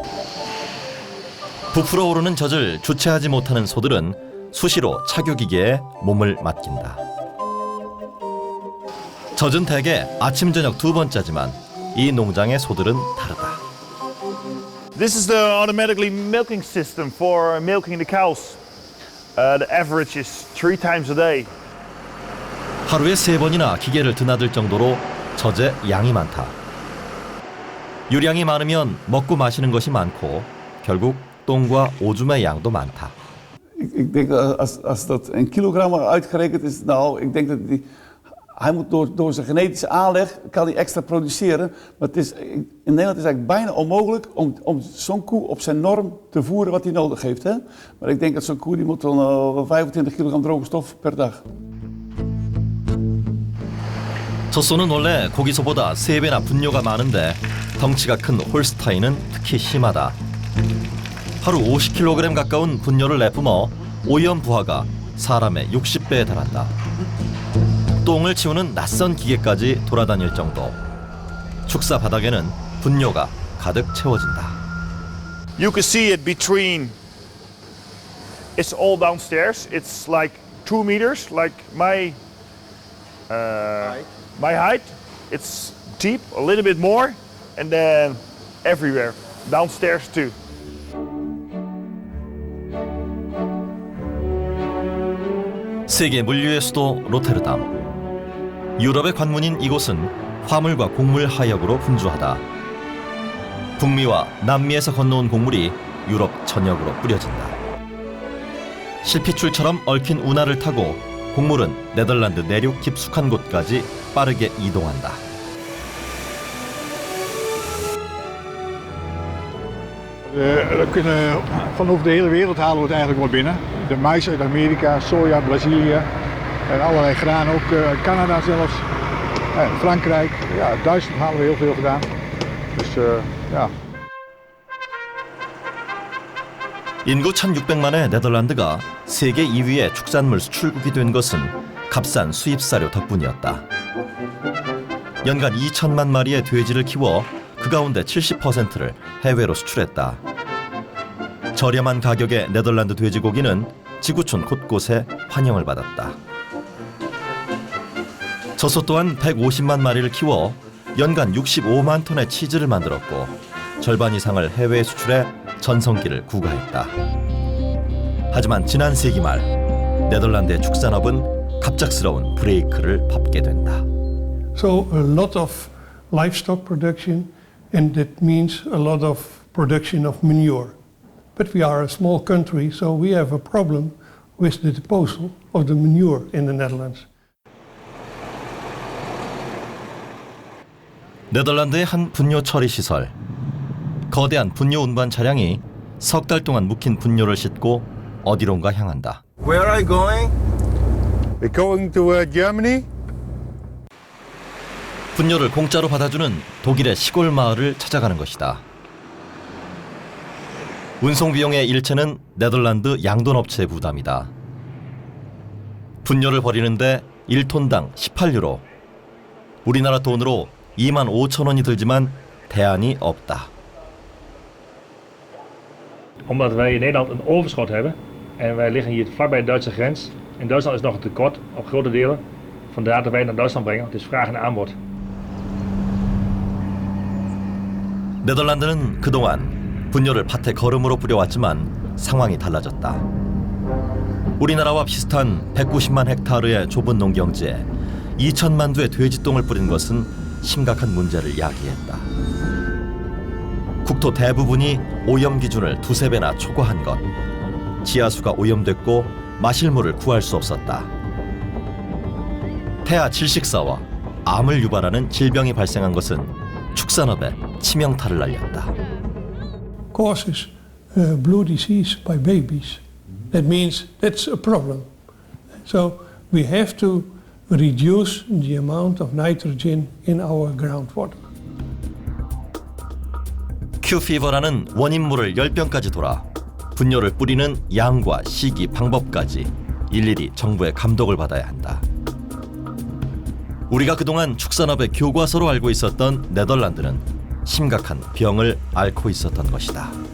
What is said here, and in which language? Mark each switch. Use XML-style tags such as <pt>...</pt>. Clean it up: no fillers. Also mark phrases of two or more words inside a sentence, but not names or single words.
<ko>부풀어 오르는 젖을 주체하지 못하는 소들은 수시로 착유기계에 몸을 맡긴다. 젖은 대개 아침 저녁 2번 짜지만 이 농장의 소들은 다르다.</ko> <en>This is the automatically milking system for milking the cows. The average is 3 times a day.</en> <ko>하루에 3번이나 기계를 드나들 정도로 저제 양이 많다. 유량이 많으면 먹고 마시는 것이 많고 결국 똥과 오줌의 양도 많다.</ko> <nl>Ik denk als dat in kilogrammen uitgerekend is, nou, ik denk dat hij moet door zijn genetische aanleg kan hij extra produceren. Maar het is, in Nederland is het eigenlijk bijna onmogelijk om zo'n koe op zijn norm te voeren wat hij nodig heeft. Hè? Maar ik denk dat zo'n koe die moet dan 25 kilogram droge stof per dag.</nl> <ko>젖소는 원래 고기소보다 3배나 분뇨가 많은데 덩치가 큰 홀스타인은 특히 심하다. 하루 50kg 가까운 분뇨를 내뿜어 오염 부하가 사람의 60배에 달한다. 똥을 치우는 낯선 기계까지 돌아다닐 정도. 축사 바닥에는 분뇨가 가득 채워진다.</ko> <en>You can see it between. It's all downstairs. It's like 2 meters, like my height. It's deep, a little bit more, and then everywhere downstairs too.</en> <ko>세계 물류의 수도 로테르담. 유럽의 관문인 이곳은 화물과 곡물 하역으로 분주하다. 북미와 남미에서 건너온 곡물이 유럽 전역으로 뿌려진다. 실핏줄처럼 얽힌 운하를 타고 곡물은 네덜란드 내륙 깊숙한 곳까지 빠르게 이동한다.</ko> <nl>We kunnen van over de hele wereld halen we het eigenlijk wel binnen. De mais uit Amerika, soja, Brazilië en allerlei graan, ook Canada zelfs, Frankrijk. Ja, Duitsland halen we heel veel gedaan. Dus ja.</nl> <ko>인구 1600만의 네덜란드가 세계 2위의 축산물 수출국이 된 것은 값싼 수입사료 덕분이었다. 연간 2천만 마리의 돼지를 키워 그 가운데 70%를 해외로 수출했다. 저렴한 가격의 네덜란드 돼지고기는 지구촌 곳곳에 환영을 받았다. 젖소 또한 150만 마리를 키워 연간 65만 톤의 치즈를 만들었고 절반 이상을 해외에 수출해 전성기를 구가했다. 하지만 지난 세기 말 네덜란드의 축산업은 갑작스러운 브레이크를 밟게 된다.</ko> <en>So a lot of livestock production and that means a lot of production of manure. But we are a small country, so we have a problem with the disposal of the manure in the Netherlands.</en> <ko>네덜란드의 한 분뇨 처리 시설. 거대한 분뇨 운반 차량이 석 달 동안 묵힌 분뇨를 싣고 어디론가 향한다.</ko> <en>Where are you going? We're going to Germany.</en> <ko>분뇨를 공짜로 받아주는 독일의 시골 마을을 찾아가는 것이다. 운송 비용의 일체는 네덜란드 양돈업체의 부담이다. 분뇨를 버리는데 1톤당 18유로. 우리나라 돈으로 2만 5천 원이 들지만 대안이 없다.</ko> <nl>Omdat wij in Nederland een overschot hebben en wij liggen hier vlakbij de Duitse grens. In Duitsland is nog een tekort op grote delen. Vandaar dat wij naar Duitsland brengen. Het is vraag en aanbod.</nl> <ko>네덜란드는 그동안 분뇨를 밭에 거름으로 뿌려왔지만 상황이 달라졌다. 우리나라와 비슷한 190만 헥타르의 좁은 농경지에 2천만 두의 돼지똥을 뿌린 것은 심각한 문제를 야기했다. 국토 대부분이 오염 기준을 2~3배나 초과한 것. 지하수가 오염됐고 마실 물을 구할 수 없었다. 폐하 질식사와 암을 유발하는 질병이 발생한 것은 축산업에 치명타를 날렸다.</ko> <en>Causes blue disease by babies. That means that's a problem. So we have to reduce the amount of nitrogen in our groundwater.</en> <ko>큐피버라는 원인물을 10병까지 돌아 분뇨를 뿌리는 양과 시기, 방법까지 일일이 정부의 감독을 받아야 한다. 우리가 그동안 축산업의 교과서로 알고 있었던 네덜란드는 심각한 병을 앓고 있었던 것이다.</ko>